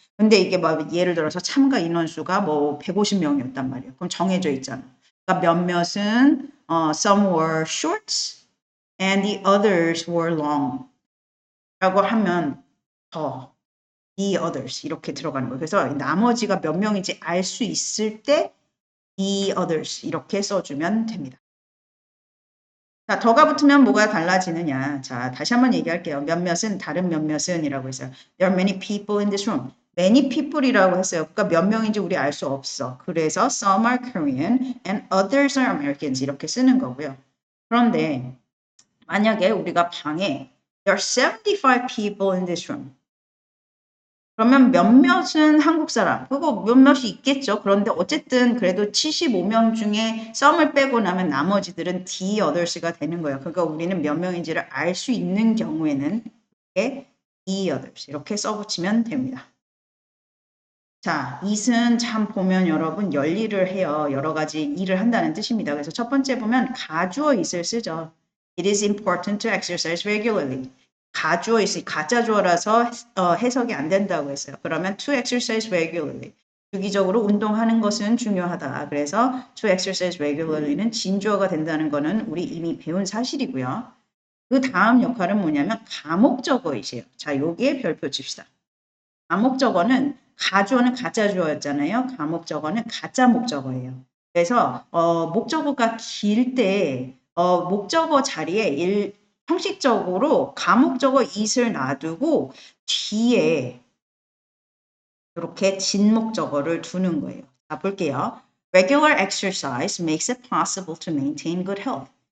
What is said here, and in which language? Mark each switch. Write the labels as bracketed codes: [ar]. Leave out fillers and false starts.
[ko] 근데 이게 막 예를 들어서 참가 인원수가 뭐 150명이었단 말이에요. 그럼 정해져 있잖아. 그러니까 몇몇은 [en] some were shorts and the others were long [ko] 라고 하면 더 [en] the others [ko] 이렇게 들어가는 거예요. 그래서 나머지가 몇 명인지 알 수 있을 때 [en] the others [ko] 이렇게 써주면 됩니다. 자, 더가 붙으면 뭐가 달라지느냐. 자, 다시 한번 얘기할게요. 몇몇은 다른 몇몇은 이라고 했어요. [en] There are many people in this room. Many people [ko] 이라고 했어요. 그러니까 몇 명인지 우리 알 수 없어. 그래서 [en] some are Korean and others are Americans [ko] 이렇게 쓰는 거고요. 그런데 만약에 우리가 방에 [en] There are 75 people in this room. [ko] 그러면 몇몇은 한국 사람, 그거 몇몇이 있겠죠. 그런데 어쨌든 그래도 75명 중에 썸을 빼고 나면 나머지들은 [en] the others [ko] 가 되는 거예요. 그러니까 우리는 몇 명인지를 알 수 있는 경우에는 이렇게 [en] the others [ko] 이렇게 써붙이면 됩니다. 자, it은 참 보면 여러분 열일을 해요. 여러 가지 일을 한다는 뜻입니다. 그래서 첫 번째 보면 가주어 it을 쓰죠. [en] It is important to exercise regularly. [ko] 가주어 있이 가짜 주어라서 해석이 안 된다고 했어요. 그러면 [en] to exercise regularly. [ko] 주기적으로 운동하는 것은 중요하다. 그래서 [en] to exercise regularly [ko] 는 진주어가 된다는 거는 우리 이미 배운 사실이고요. 그 다음 역할은 뭐냐면 가목적어이세요. 자, 여기에 별표 칩시다. 가목적어는 가주어는 가짜 주어였잖아요. 가목적어는 가짜 목적어예요. 그래서 목적어가 길 때 목적어 자리에 형식적으로 가목적어 it을 놔두고 뒤에 이렇게 진목적어를 두는 거예요. 자, 볼게요. [en] Regular exercise makes it possible to maintain good health.